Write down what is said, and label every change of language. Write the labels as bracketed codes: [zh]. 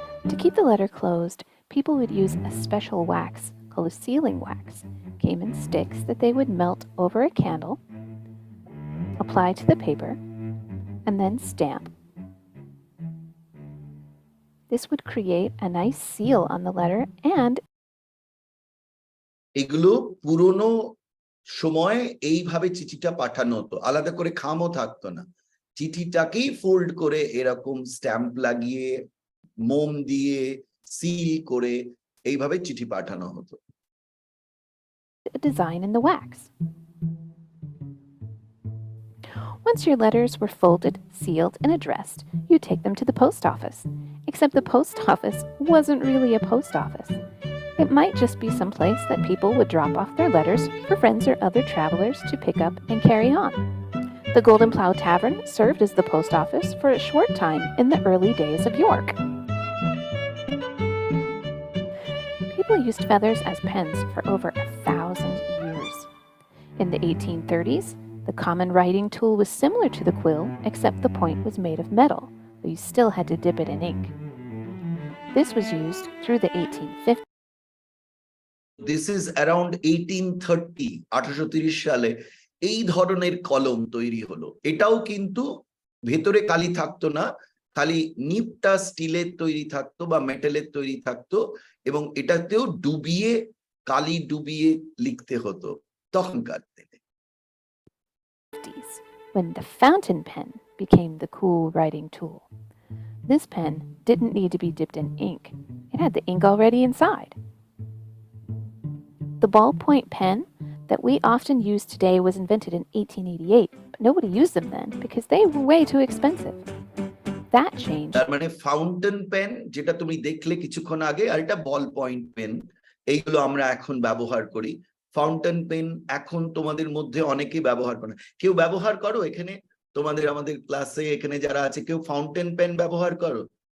[en] To keep the letter closed, people would use a special wax called a sealing wax. It came in sticks that they would melt over a candle, apply to the paper, and then stamp. This would create a nice seal on the letter, and [bn] এগুলো পুরনো সময়ে এইভাবে চিঠিটা পাঠানো হতো, আলাদা করে খামও থাকতো না। চিঠিটাকেই ফোল্ড করে এরকম স্ট্যাম্প লাগিয়ে মোম দিয়ে সিল করে এইভাবে চিঠি পাঠানো হতো। [en] a design in the wax. Once your letters were folded, sealed, and addressed, you take them to the post office. Except the post office wasn't really a post office. It might just be some place that people would drop off their letters for friends or other travelers to pick up and carry on. The Golden Plough Tavern served as the post office for a short time in the early days of York. People used feathers as pens for over 1,000 years. In the 1830s, the common writing tool was similar to the quill, except the point was made of metal, but you still had to dip it in ink. This was used through the 1850s. This is around 1830, [bn] 1830 সালে এই ধরনের কলম তৈরি হলো। এটাও কিন্তু ভেতরে কালি থাকতো না, খালি নিপটা স্টিলের তৈরি থাকতো বা মেটালের তৈরি থাকতো, এবং এটাতেও ডুবিয়ে কালি ডুবিয়ে লিখতে হতো তখনকার দিনে। [en] When the fountain pen became the cool writing tool. This pen didn't need to be dipped in ink. It had the ink already inside. The ballpoint pen that we often use today was invented in 1888, but nobody used them then because they were way too expensive. That changed. [bn] তার মানে fountain pen যেটা তুমি দেখলে কিছুক্ষণ আগে, আর এটা বল point pen, এইগুলো আমরা এখন ব্যবহার করি। ফাউন্টেন পেন এখন তোমাদের মধ্যে অনেকেই ব্যবহার করে। কেউ ব্যবহার করো এখানে তোমাদের আমাদের ক্লাসে এখানে যারা আছে, কেউ ফাউন্টেন পেন ব্যবহার করো?